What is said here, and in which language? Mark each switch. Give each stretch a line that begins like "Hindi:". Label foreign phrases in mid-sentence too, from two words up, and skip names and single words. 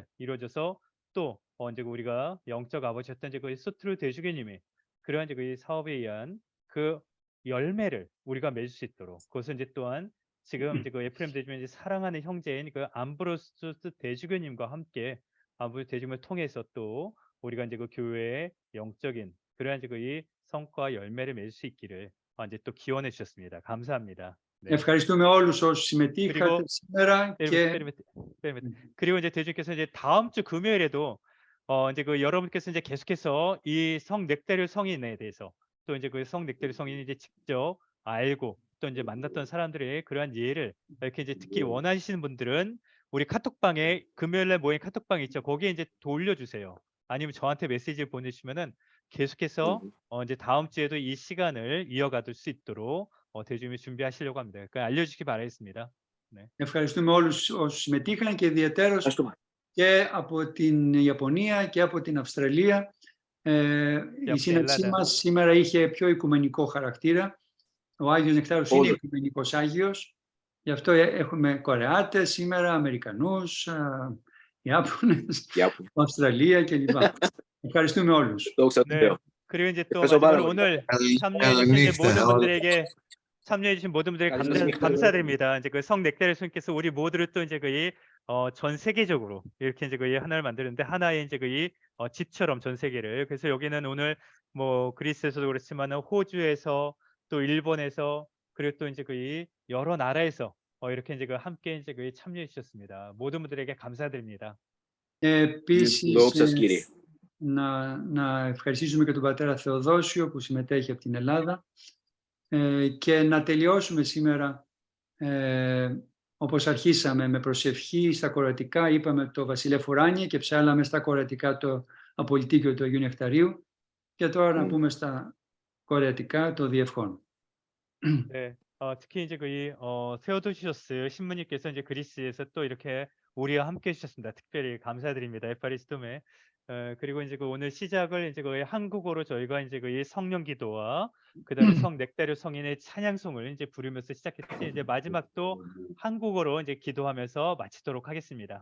Korean: 이루어져서 또 이제 우리가 영적 아버지였던 이제 소트루 대주교님이 그러한 이제 사업에 의한 그 열매를 우리가 맺을 수 있도록 그것은 이제 또한 지금 이제 에프레임 대주교님이 사랑하는 형제인 그 암브로스 대주교님과 함께 암브로스 대주교님을 통해서 또 우리가 이제 교회의 영적인 그러한 이제 성과 열매를 맺을 수 있기를 이제 또 기원해 주셨습니다. 감사합니다. 네.
Greek: ευχαριστούμε όλους όσους συμμετείχατε σήμερα και
Korean: 그리고 이제 대주께서 이제 다음 주 금요일에도 이제 여러분께서 이제 계속해서 이 성 넥타리오 성인에 대해서 또 이제 성 넥타리오 성인이 이제 직접 알고 또 이제 만났던 사람들의 그러한 예를 이렇게 이제 듣기 원하시는 분들은 우리 카톡방에 금요일날 모인 카톡방 있죠. 거기에 이제 올려주세요. 아니면 저한테 메시지를 보내주시면은 계속해서 이제 다음 주에도 이 시간을 이어가둘 수 있도록 대주님이 준비하시려고 합니다. 그러니까 알려주시기 바라겠습니다. 네.
Greek: Ευχαριστούμε όλους όσους συμμετείχαν και ιδιαίτερως και από την Ιαπωνία και από την Αυστραλία. Η σύναξή μας σήμερα είχε πιο οικουμενικό χαρακτήρα. Ο Άγιος Νεκτάριος είναι οικουμενικός Άγιος. Γι' αυτό έχουμε Κορεάτες σήμερα, Αμερικανούς, Ιάπωνες, Αυστραλία κλπ. ευχαριστούμε όλους.
Korean: 네. 그리고 이제 또 오늘 참여해주신 모든 분들에게 감사드립니다. 이제 성 넥타리오 성인께서 우리 모두를 또 이제 전 세계적으로 이렇게 이제 그 하나를 만드는데 하나의 이제 그 집처럼 전 세계를. 그래서 여기는 오늘 뭐 그리스에서도 그렇지만은 호주에서 또 일본에서 그리고 또 이제 그 여러 나라에서 이렇게 이제 그 함께 이제 그 참여해 주셨습니다. 모든 분들에게 감사드립니다.
Greek: Επίσης, Δόξα σας, Κύριε. να ευχαριστήσουμε και τον πατέρα Θεοδόσιο που συμμετέχει από την Ελλάδα και να τελειώσουμε σήμερα όπως αρχίσαμε με προσευχή στα κορατικά. Είπαμε το Βασιλεία Φουράνια και ψάλαμε στα κορατικά το Απολυτίκιο του Αγίου Νεκταρίου και τώρα να πούμε στα κορατικά το Διευχών.
Korean: 네, 특히 이제 그 세오도시오스 신부님께서 이제 그리스에서 또 이렇게 우리와 함께 해주셨습니다. 특별히 감사드립니다. 에파리스토메. 그리고 이제 그 오늘 시작을 이제 그 한국어로 저희가 이제 그 성령기도와 그다음에 성 넥타리오 성인의 찬양송을 이제 부르면서 시작했듯이 이제 마지막도 한국어로 이제 기도하면서 마치도록 하겠습니다.